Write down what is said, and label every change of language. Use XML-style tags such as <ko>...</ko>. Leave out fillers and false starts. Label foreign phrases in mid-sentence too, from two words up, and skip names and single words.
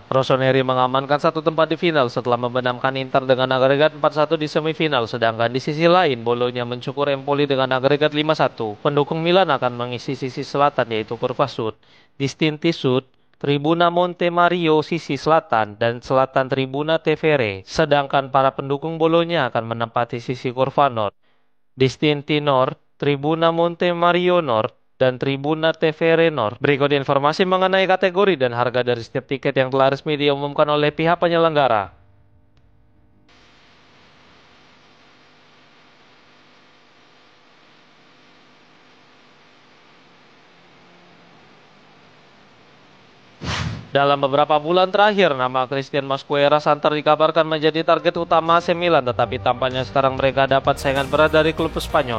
<id>Rossoneri mengamankan satu tempat di final setelah membenamkan Inter dengan agregat 4-1 di semifinal, sedangkan di sisi lain Bologna mencukur Empoli dengan agregat 5-1. Pendukung Milan akan mengisi sisi selatan yaitu Curva Sud, Distinti Sud, Tribuna Monte Mario sisi selatan dan selatan Tribuna Tevere, sedangkan para pendukung Bologna akan menempati sisi Curva Nord, Distinti Nord, Tribuna Monte Mario Nord, dan Tribuna Tevere Nord. Berikut informasi mengenai kategori dan harga dari setiap tiket yang telah resmi diumumkan oleh pihak penyelenggara. Dalam beberapa bulan terakhir, nama Christian Mosquera santer dikabarkan menjadi target utama AC Milan, tetapi tampaknya sekarang mereka dapat saingan berat dari klub Spanyol.</id>